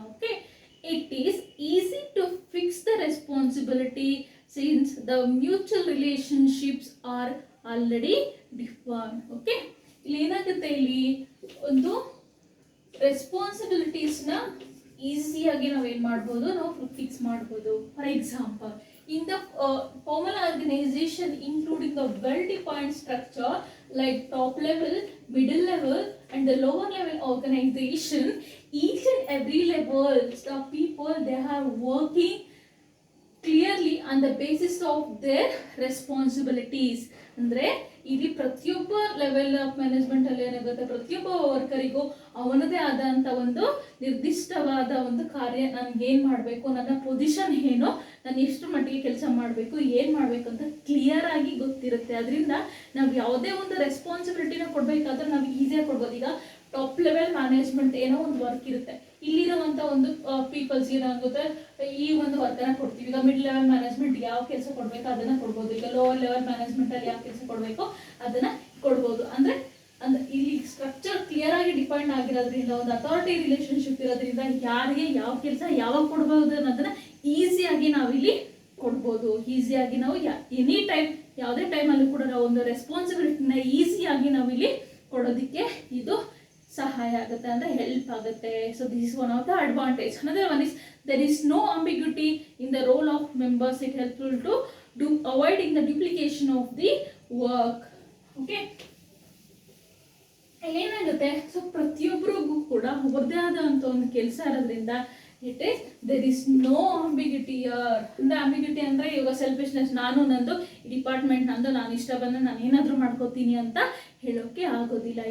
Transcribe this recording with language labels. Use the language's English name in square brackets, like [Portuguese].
[English] Okay, it is easy to fix the responsibility since the mutual relationships are already defined. [Kannada] Okay, ಇಲ್ಲಿ ಏನಾಗುತ್ತೆ, ಇಲ್ಲಿ ಒಂದು ರೆಸ್ಪಾನ್ಸಿಬಿಲಿಟೀಸ್ನ ಈಸಿಯಾಗಿ ನಾವೇನು ಮಾಡ್ಬೋದು, ನಾವು ಫಿಕ್ಸ್ ಮಾಡ್ಬೋದು. [English] For example, in the formal organization including the well-defined structure like top level, middle level and the lower level organization, each and every level the people they are working clearly on the basis of their responsibilities. [Kannada] ಅಂದರೆ ಇಲ್ಲಿ ಪ್ರತಿಯೊಬ್ಬ level of management ಅಲ್ಲಿ ಏನಾಗುತ್ತೆ, ಪ್ರತಿಯೊಬ್ಬ ವರ್ಕರಿಗೂ ಅವನದೇ ಆದಂಥ ಒಂದು ನಿರ್ದಿಷ್ಟವಾದ ಒಂದು ಕಾರ್ಯ, ನನಗೆ ಏನು ಮಾಡಬೇಕು, ನನ್ನ ಪೊಸಿಷನ್ ಏನು, ನಾನು ಎಷ್ಟು ಮಟ್ಟಿಗೆ ಕೆಲಸ ಮಾಡಬೇಕು, ಏನು ಮಾಡಬೇಕು ಅಂತ ಕ್ಲಿಯರ್ ಆಗಿ ಗೊತ್ತಿರುತ್ತೆ. ಅದರಿಂದ ನಾವು ಯಾವುದೇ ಒಂದು ರೆಸ್ಪಾನ್ಸಿಬಿಲಿಟಿನ ಕೊಡಬೇಕಾದ್ರೆ ನಾವು ಈಸಿಯಾಗಿ ಕೊಡ್ಬೋದು. ಈಗ ಟಾಪ್ ಲೆವೆಲ್ ಮ್ಯಾನೇಜ್ಮೆಂಟ್ ಏನೋ ಒಂದು ವರ್ಕ್ ಇರುತ್ತೆ, ಇಲ್ಲಿರುವಂಥ ಒಂದು ಪೀಪಲ್ಸ್ ಏನಾಗುತ್ತೆ, ಈ ಒಂದು ವರ್ಕನ್ನು ಕೊಡ್ತೀವಿ. ಈಗ ಮಿಡ್ ಲೆವೆಲ್ ಮ್ಯಾನೇಜ್ಮೆಂಟ್ ಯಾವ ಕೆಲಸ ಕೊಡಬೇಕು ಅದನ್ನು ಕೊಡ್ಬೋದು. ಈಗ ಲೋವರ್ ಲೆವೆಲ್ ಮ್ಯಾನೇಜ್ಮೆಂಟಲ್ಲಿ ಯಾವ ಕೆಲಸ ಕೊಡಬೇಕು ಅದನ್ನು ಕೊಡ್ಬೋದು. ಅಂದರೆ ಇಲ್ಲಿ ಸ್ಟ್ರಕ್ಚರ್ ಕ್ಲಿಯರ್ ಆಗಿ ಡಿಫೈನ್ ಆಗಿರೋದ್ರಿಂದ, ಒಂದು ಅಥಾರಿಟಿ ರಿಲೇಶನ್ಶಿಪ್ ಇರೋದ್ರಿಂದ ಯಾರಿಗೆ ಯಾವ ಕೆಲಸ ಯಾವಾಗ ಕೊಡ್ಬೋದು ಅನ್ನೋದನ್ನ ಈಸಿಯಾಗಿ ನಾವಿಲ್ಲಿ ಕೊಡ್ಬೋದು. ಈಸಿಯಾಗಿ ನಾವು [English] any time, [Kannada] ಯಾವುದೇ ಟೈಮಲ್ಲೂ ಕೂಡ ನಾವು ಒಂದು ರೆಸ್ಪಾನ್ಸಿಬಿಲಿಟಿನ ಈಸಿಯಾಗಿ ನಾವಿಲ್ಲಿ ಕೊಡೋದಕ್ಕೆ ಇದು ಸಹಾಯ ಆಗುತ್ತೆ, ಅಂದರೆ ಹೆಲ್ಪ್ ಆಗುತ್ತೆ. [English] So this is one of the advantage. Another one is there is no ambiguity in the role of members. It helpful to do avoiding the duplication of the work. [Kannada] Okay, ಏನಾಗುತ್ತೆ, so ಪ್ರತಿಯೊಬ್ಬರಿಗೂ ಕೂಡ ಅವ್ರದ್ದೇ ಆದಂಥ ಒಂದು ಕೆಲಸ ಇರೋದ್ರಿಂದ [English] It is there is no ambiguity. [Kannada] ಅಂದರೆ ಅಂಬಿಗಿಟಿ ಅಂದರೆ ಇವಾಗ ಸೆಲ್ಫಿಶ್ನೆಸ್, ನಾನು ನಂದು ಡಿಪಾರ್ಟ್ಮೆಂಟ್ ನಂದು, ನಾನು ಇಷ್ಟ ಬಂದರೆ ನಾನು ಏನಾದರೂ ಮಾಡ್ಕೋತೀನಿ ಅಂತ ಹೇಳೋಕ್ಕೆ ಆಗೋದಿಲ್ಲ.